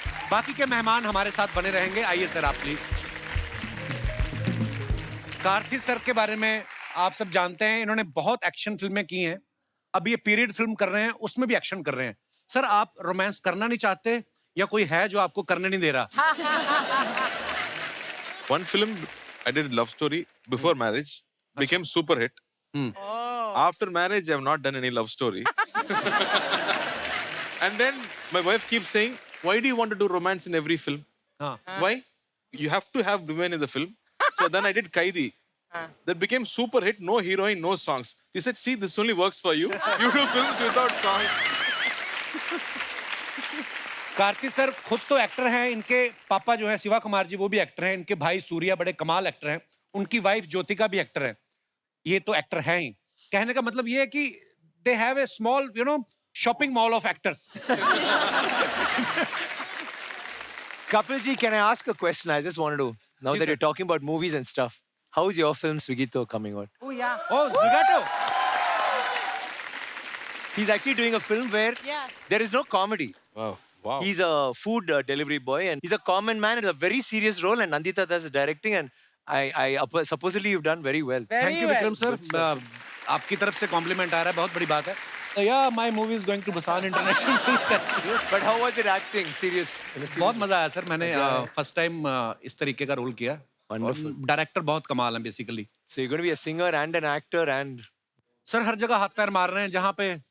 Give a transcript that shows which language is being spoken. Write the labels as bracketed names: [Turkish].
[Hindi] बाकी के मेहमान हमारे साथ बने रहेंगे। आइए सर आप प्लीज। कार्थिक सर के बारे में आप सब जानते हैं, इन्होंने बहुत एक्शन फिल्में की हैं। अब ये पीरियड फिल्म कर रहे हैं, उसमें भी एक्शन कर रहे हैं। सर आप रोमांस करना नहीं चाहते या कोई है जो आपको करने नहीं दे रहा? [English] One film I did love story before marriage, became super hit. After marriage, I have not done any love story. And then my wife keeps saying, "Why do you want to do romance in every film? Why? You have to have women in the film." So then I did Kaidi. That became super hit. No heroine, no songs. She said, "See, this only works for you. You do films without songs." [Hindi] Kartik sir खुद तो actor हैं, इनके पापा जो है शिवा कुमार जी वो भी actor हैं, इनके भाई सूर्या बड़े कमाल एक्टर हैं, उनकी वाइफ ज्योतिका भी एक्टर है। ये तो एक्टर हैं ही। कहने का मतलब ये है कि [English] They have a small shopping mall of actors. Kapil ji, can I ask a question? I just wanted to, now that you're talking about movies and stuff, how is your film Swigito coming out? Oh yeah. Oh, Zwigato. He's actually doing a film where there is no comedy. Wow. He's a food delivery boy and he's a common man. It's a very serious role and Nandita does the directing and I supposedly you've done very well. Thank you, Vikram sir. [Hindi] आपकी तरफ से complement आ रहा है, बहुत बड़ी बात है। [English] So yeah, my movie is going to Busan International Film Festival. But how was it acting? Serious? [Hindi] बहुत मजा आया सर। मैंने फर्स्ट टाइम इस तरीके का रोल किया। [English] Wonderful. [Hindi] डायरेक्टर बहुत कमाल है basically. [English] So you're going to be a singer and an actor and [Hindi] sir हर जगह हाथ पैर मार रहे हैं जहाँ पे।